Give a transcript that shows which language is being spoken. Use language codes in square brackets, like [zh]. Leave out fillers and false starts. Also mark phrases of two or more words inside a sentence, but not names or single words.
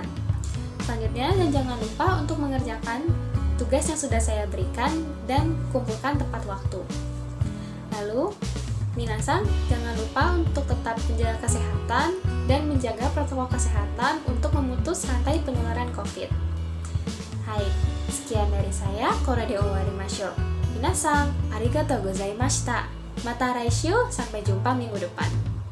[id] Selanjutnya, dan jangan lupa untuk mengerjakan tugas yang sudah saya berikan dan kumpulkan tepat waktu. Lalu, minasang jangan lupa untuk tetap menjaga kesehatan dan menjaga protokol kesehatan untuk memutus rantai penularan COVID. Hai, sekian dari saya, [ja] これで終わりましょう. 皆さん、ありがとうございました. また来週, [id] sampai jumpa minggu depan.